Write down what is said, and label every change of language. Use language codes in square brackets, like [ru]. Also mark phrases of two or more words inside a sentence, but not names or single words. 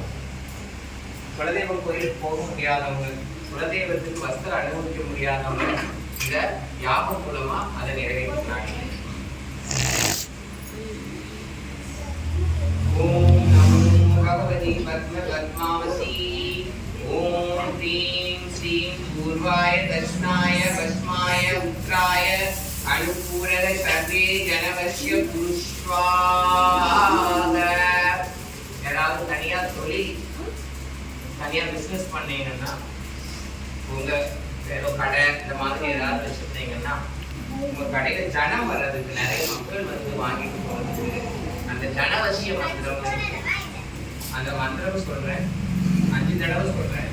[ta] குலதெய்வம் கோயிலுக்கு போக முடியாதவங்க, குலதெய்வத்துக்கு வஸ்திரம் அனுபவிக்க முடியாதவங்க இந்த யாகம் மூலமா அதை நிறைவேற்றினாங்க. [sa] ॐ नमो भगवति पद्म पद्मावती. ஓம் ह्रीं श्रीं पूर्वाय दक्षिणाय पश्चिमाय उत्तराय अनुपूरक सर्वे जनवश्य पुष्पाद. [ta] யாராவது தனியா தொழில் தனியா பிசினஸ் பண்ணீங்கன்னா உங்க ஏதோ கடை இந்த மாதிரி ஏதாவது வச்சிருந்தீங்கன்னா உங்க கடையில ஜனம் வர்றதுக்கு நிறைய மக்கள் வந்து வாங்கிட்டு போறதுக்கு அந்த ஜனவசிய மந்திரம், அந்த மந்திரம் சொல்றேன் 5 தடவை சொல்றேன்.